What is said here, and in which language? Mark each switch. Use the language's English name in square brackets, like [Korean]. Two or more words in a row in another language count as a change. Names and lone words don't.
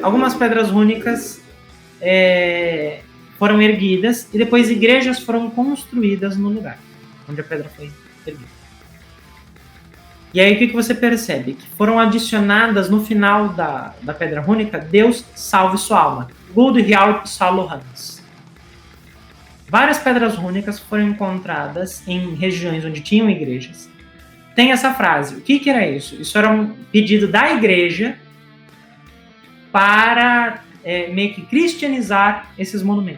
[Portuguese] Algumas pedras rúnicas foram erguidas e depois igrejas foram construídas no lugar onde a pedra foi erguida. E aí o que você percebe? Que foram adicionadas no final da pedra rúnica, Deus salve sua alma. [Swedish] Gud hjälp Hans. [Portuguese] Várias pedras rúnicas foram encontradas em regiões onde tinham igrejas. Tem essa frase. O que era isso? Isso era um pedido da igreja para meio que cristianizar esses monumentos.